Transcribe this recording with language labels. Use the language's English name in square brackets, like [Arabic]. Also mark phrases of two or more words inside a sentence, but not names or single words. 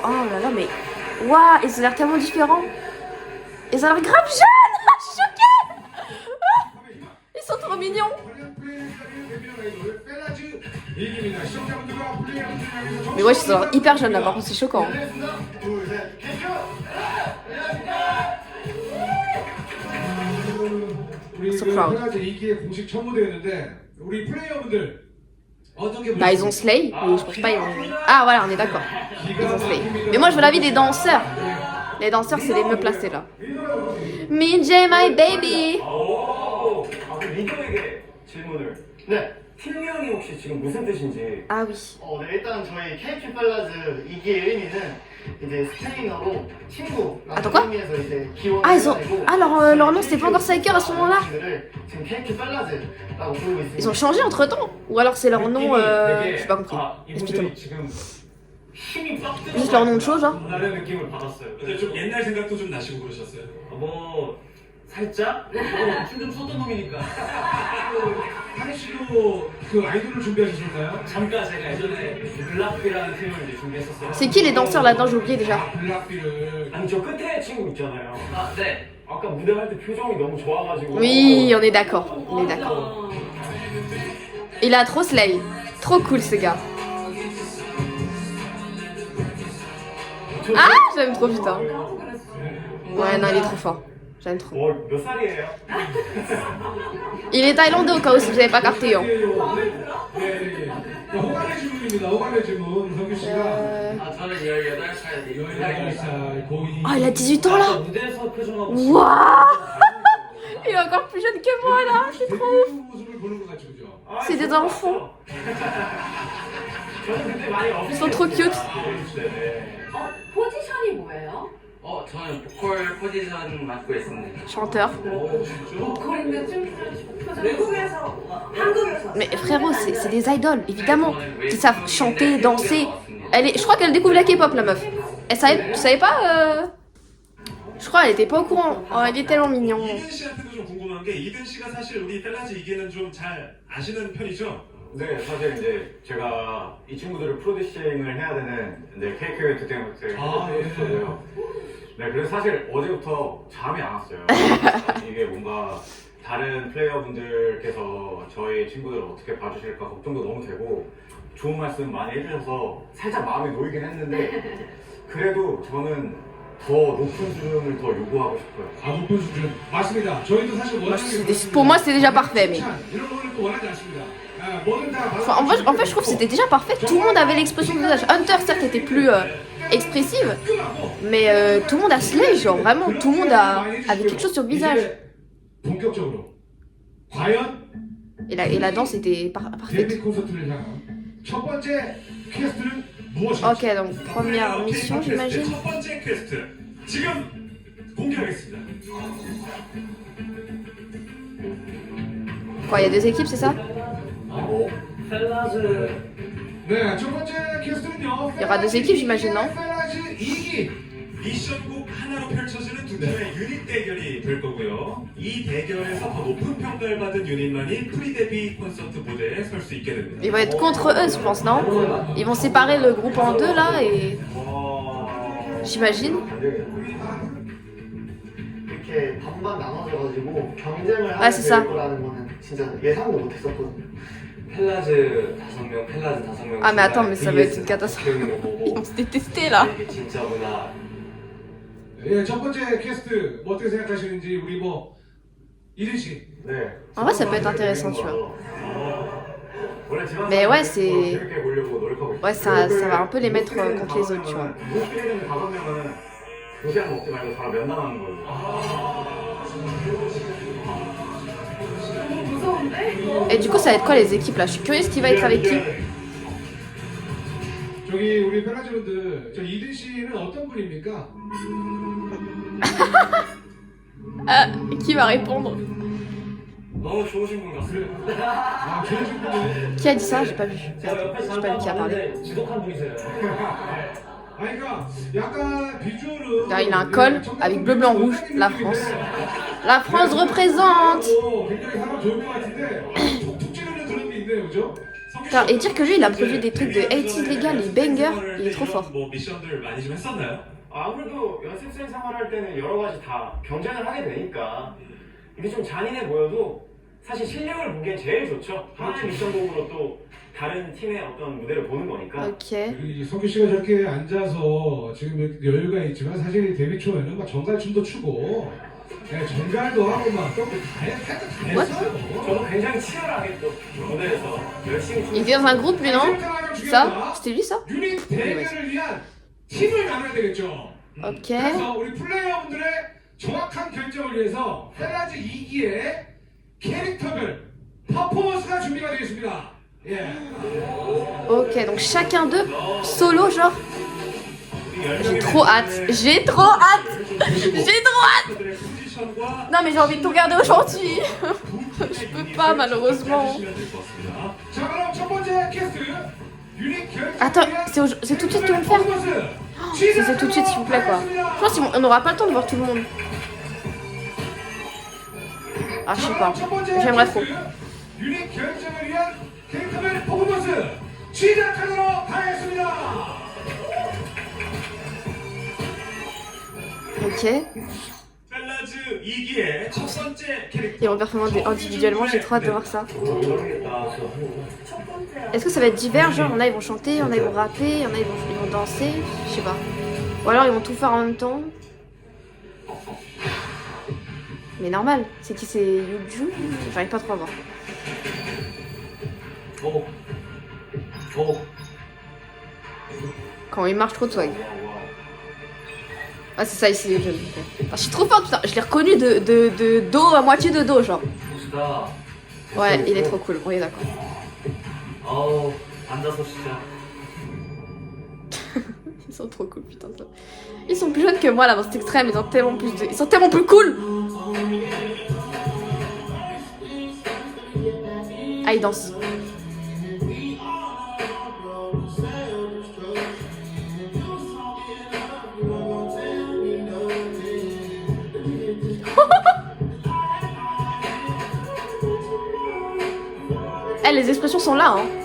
[French] Oh là là, mais waouh, ils ont l'air tellement différents. Ils ont l'air grave jeunes. Je suis choquée. Ils sont trop mignons. Mais ouais, ils sont hyper jeunes là, par contre, c'est choquant. [English] So proud. [French] Bah ils ont Slay, mais je pense pas ils vont... Ah voilà, on est d'accord. Ils ont Slay. Mais moi je veux l'avis des danseurs. Les danseurs c'est les mieux placés là. [English] Minjay my baby. [Korean] 리더에게 질문을. 네. 팀명이 혹시 지금 무슨 뜻인지. [French] Ah oui. [Korean] 네, 일단 저희 KQ 팔라즈 2기의 의미는 이제 스페인어로 친구라는 [French] quoi? [Korean] 의미에서 이제 기원을 [French] Ah ils ont... [Korean] 해가지고 [French] Ah leur nom c'était pas encore Psyker à ce moment-là. [Korean] 지금 KQ 팔라즈라고 부르고 있습니다. [French] Ils ont changé entre temps. Ou alors c'est leur nom... J'ai pas compris. Explique-moi. [Korean] 지금 힘이 빡 [French] Juste leur nom de chose genre. [Korean] 라는 느낌을 받았어요. 근데 좀 옛날 생각도 좀 나시고 그러셨어요? 뭐 살짝 춤좀 췄던 놈이니까. 한희 씨도 그 아이돌을 준비하셨나요? 잠깐 제가 예전에 블락비라는 팀을 이제 준비했었어요. [French] C'est qui les danseurs là-dedans? J'ai oublié déjà. [Korean] 블락비를 아니 저 끝에 친구 있잖아요. 아 네. 아까 무대 할 때 표정이 너무 좋아가지고. [French] Oui, on est d'accord. On est d'accord. Il a trop Slay. Trop cool ce gars. Ah, j'aime trop putain. Ouais, non, il est trop fort. J'aime trop. [Korean] 몇 살이에요? [French] Il est thaïlandais au cas où si vous avez pas capté. Hein. [Korean] 네. 호감의 질문입니다. 호감의 질문. 성규 씨가 아 저는 18살. 18살 고2. [French] Oh, il a 18 ans là. [Korean] 무대에서 표정하고. [French] Waouh. Il est encore plus jeune que moi là. C'est trop ouf. [Korean] 모습을 보는 것 같죠, 그죠? [French] C'est des enfants. Ils sont trop cute. [Korean] 포지션이 뭐예요? 저는 보컬 포지션 맡고 있습니다. [French] Chanteur. [Korean] 보컬인데 춤 외국에서 한국에서 [French] Mais frérot, c'est des idoles, évidemment. Qui savent chanter, danser. Je crois qu'elle découvre la K-pop, la meuf. Elle savait, tu savais pas Je crois qu'elle était pas au courant. Oh, elle est tellement mignon. [Korean] 이든 씨한테도 좀 궁금한 게 이든 씨가 사실 우리 펠라즈 이기는 좀 잘 아시는 편이죠? 네, 사실 이제 제가 이 친구들을 프로듀싱을 해야 되는 이제 KQ 엔터테인먼트의 프로듀서고요. 네, 그래서 사실 어제부터 잠이 안 왔어요. 이게 뭔가 다른 플레이어분들께서 저희 친구들을 어떻게 봐주실까 걱정도 너무 되고 좋은 말씀 많이 해주셔서 살짝 마음이 놓이긴 했는데 그래도 저는 더 높은 수준을 더 요구하고 싶어요. 아, 높은 수준. 맞습니다. 저희도 사실 원하는 게 [French] Pour moi, c'est déjà parfait, mais... [Korean] 이런 거를 또 원하지 않습니다. 아, 뭐든 다 [French] Enfin, en fait, je trouve que c'était déjà parfait. Tout le monde avait l'expression du visage. Hunter, certes, était plus expressive. Mais tout le monde a Slay, genre, vraiment. Tout le monde avait quelque chose sur le visage. [Korean] 본격적으로 과연 [French] Et la danse était parfaite. [Korean] 데뷔 콘서트를 향한 첫 번째 퀘스트는 무엇인지. [French] Ok, donc première mission, j'imagine. [Korean] 첫 번째 퀘스트 지금 공개하겠습니다. [French] Quoi, il y a deux équipes, c'est ça? [Korean] 펠라즈 네, 첫 번째 퀘스트는요. [French] Il y aura deux équipes, j'imagine, non? [Korean] 펠라즈 2기. 미션곡 하나로 펼쳐지는 두 팀의 유닛 대결이 될 거고요. 이 대결에서 더 높은 평가를 받은 유닛만이 프리 데뷔 콘서트 무대에 설 수 있게 됩니다. [French] Ils vont être contre eux, je pense, non? Ils vont séparer le groupe en deux, là, et... J'imagine. [Korean] 이렇게 반반 나눠져가지고 경쟁을 아, 하게 진짜. 될 거라는 거는 진짜 예상도 못했었거든요. 펠라즈 5명, 펠라즈 5명. [French] Ah, mais attends, mais ça va être une catastrophe. Ils vont se détester là. [Korean] 이게 진짜구나. 예, 첫 번째 캐스트 뭐 어떻게 생각하시는지 우리 뭐 이든 씨. 네. [French] En vrai, ça peut être intéressant, tu vois. [Korean] 원래 지방 [French] Mais ouais, [Korean] 사람들 [French] c'est- [Korean] 재밌게 보려고 노력하고 있어요. [French] Ouais, ça va un peu les mettre contre les autres, tu vois. [Korean] 무스리는 5명은 도시락 먹지 말고 바로 면담하는 걸로. 너무 무서운데? [French] Et du coup, ça va être quoi les équipes là? Je suis curieuse qui va être avec qui. [Korean] 저기 우리 팬라즈분들 저 이든 씨는 어떤 분입니까? [French] Qui va répondre? [Korean] 너무 좋으신 분 같습니다. 아 좋으신 분은 [French] Qui a dit ça? J'ai pas vu. Merde, j'ai pas vu qui a parlé. [Korean] 지독한 분이세요. 아니 그러니까 약간 비주얼은 [French] Là, il a un col avec bleu, blanc, rouge. La France. La France représente. [Korean] 굉장히 사람 좋을 것 같은데 툭툭 찌르는 그런 게 있네요, 그죠? [French] Putain, et dire que lui, il a produit des trucs de 80s légal, les bangers, il est trop fort. [Korean] 뭐 미션들 많이 좀 했었나요? 아무래도 연습생 생활할 때는 여러 가지 다 경쟁을 하게 되니까 이게 좀 잔인해 보여도 사실 실력을 보기엔 제일 좋죠. 하나의 미션곡으로 또 다른 팀의 어떤 무대를 보는 거니까. [French] Ok. [Korean] 우리 성규 씨가 저렇게 앉아서 지금 이렇게 여유가 있지만 사실 데뷔 초에는 막 정갈춤도 추고 예, 정갈도 하고 막또다 했어요. 저도 굉장히 치열하게 또 무대에서 열심히 [French] Il était dans un groupe, lui, non? Ça? C'était lui, ça? [Korean] 유닛 대결을 위한 팀을 나눠야 되겠죠. [French] Ok. [Korean] 그래서 우리 플레이어분들의 정확한 결정을 위해서 페라즈 2기의 캐릭터별 퍼포먼스가 준비가 되겠습니다. 예. [French] Ok, donc chacun d'eux, solo, genre. J'ai trop hâte. J'ai trop hâte. J'ai trop hâte. Non, mais j'ai envie de tout regarder aujourd'hui. Je peux pas, malheureusement. [Korean] 자, 그럼 첫 번째 캐스트 유닛 결정을 [French] Attends, [Korean] 위한 [French] c'est tout de suite qu'ils vont le faire? C'est tout de suite, s'il vous plaît, quoi. Je pense qu'on n'aura pas le temps de voir tout le monde. Ah, je sais pas. J'aimerais trop. [Korean] 유닛 결정을 위한 캐릭터별 퍼포먼스 시작하도록 하겠습니다. [French] Ok. [Korean] 펠라즈 2기의 첫 번째 캐릭터. [French] Ils vont performer individuellement, j'ai trop hâte de voir ça. [Korean] 첫 번째. [French] Est-ce que ça va être divers? Genre, il y en a ils vont chanter, il y en a ils vont rapper, il y en a ils vont danser, je sais pas. Ou alors ils vont tout faire en même temps. Mais normal, c'est qui? C'est Yuju? J'arrive pas trop à voir. Quand il marche trop de swag. Ah, c'est ça ici les jeunes. Ah, je suis trop forte, putain. Je l'ai reconnu de dos à moitié de dos, genre. [Korean] 멋있다. [French] Ouais, il est trop cool, on est d'accord. [Korean] 어우, 앉아서 진짜. [French] Ils sont trop cool, putain. Ils sont plus jeunes que moi là dans cet extrême, ils sont tellement plus cool. Ah, ils dansent. Eh, les expressions sont là, hein.